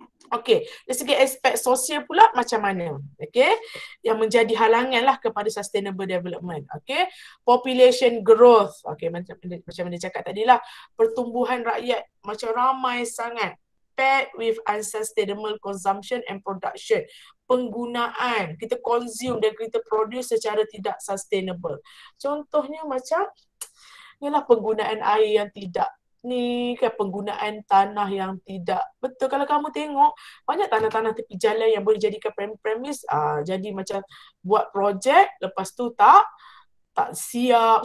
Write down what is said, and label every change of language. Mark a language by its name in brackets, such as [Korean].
[Malay] Okay, dari segi aspek sosial pula macam mana? Okay, yang menjadi halangan lah kepada sustainable development. Okay, population growth. Okay, macam mana cakap tadi lah, pertumbuhan rakyat macam ramai sangat. [English] Paired with unsustainable consumption and production. [Malay] Penggunaan, kita consume dan kita produce secara tidak sustainable. Contohnya macam ialah penggunaan air yang tidak penggunaan tanah yang tidak betul. Kalau kamu tengok banyak tanah-tanah tepi jalan yang boleh jadikan premis, jadi macam buat projek lepas tu tak siap.